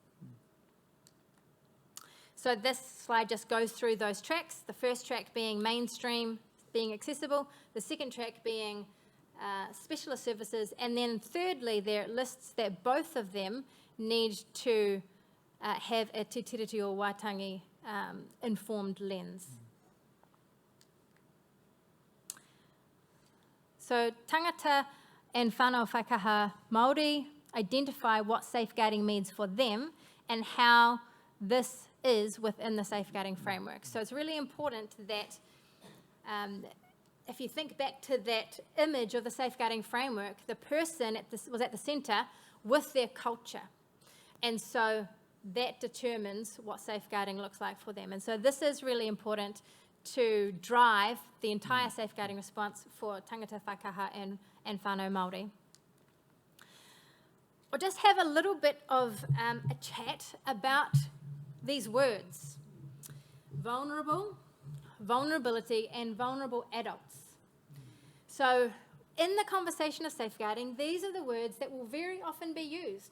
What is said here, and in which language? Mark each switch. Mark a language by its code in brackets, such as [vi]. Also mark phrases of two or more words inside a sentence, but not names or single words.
[en] So this slide just goes through those tracks, the first track being mainstream, being accessible, the second track being specialist services, and then thirdly there lists that both of them need to have a Te Tiriti o Wātangi informed lens. So tangata and [mi] whānau whaikaha Māori [en] identify what safeguarding means for them and how this is within the safeguarding framework. So it's really important that if you think back to that image of the safeguarding framework, the person was at the centre with their culture. And so that determines what safeguarding looks like for them. And so this is really important to drive the entire safeguarding response for [mi] tangata whaikaha [en] and [mi] whānau Māori. [en] We'll just have a little bit of a chat about these words: vulnerable, vulnerability, and vulnerable adults. So in the conversation of safeguarding, these are the words that will very often be used.